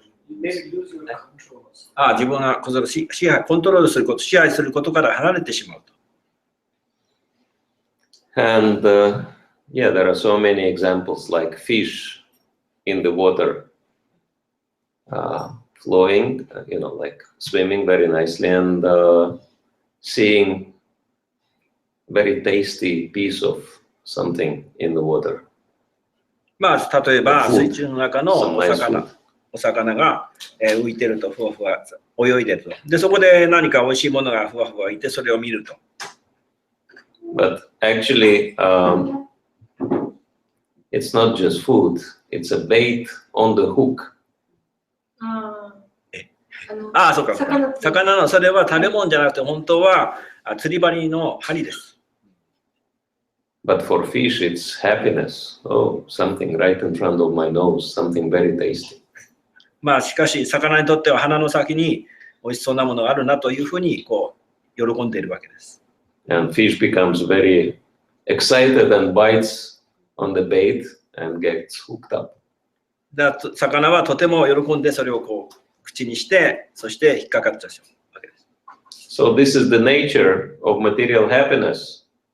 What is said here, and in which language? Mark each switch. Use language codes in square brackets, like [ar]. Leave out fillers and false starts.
[ja] 自分がコントロールすること、支配することから離れてしまうと。 [en] And yeah, there are so many examples like fish in the water flowing, like swimming very nicely and seeing very tasty piece of something in the water. [ja] まあ、例えば水中の中のお魚。お魚が、浮いてると、ふわふわ泳いでると。で、そこで何か美味しいものがふわふわいて、それを見ると。 [en] But actually, it's not just food, it's a bait on the hook. [ja] ああ、そうか。魚の、それは食べ物じゃなくて、本当は釣り針の針です。 [en] But for fish, it's happiness. Oh, something right in front of my nose, something very tasty. [ja] まあ、しかし、魚にとっては鼻の先に美味しそうなものがあるなというふうに、こう、喜んでいるわけです。 [en] And fish becomes very excited and bites on the bait and gets hooked up. [ja] 魚はとても喜んで、それをこう、口にして、そして引っかかっちゃうわけです。 [en] So this is the nature of material happiness.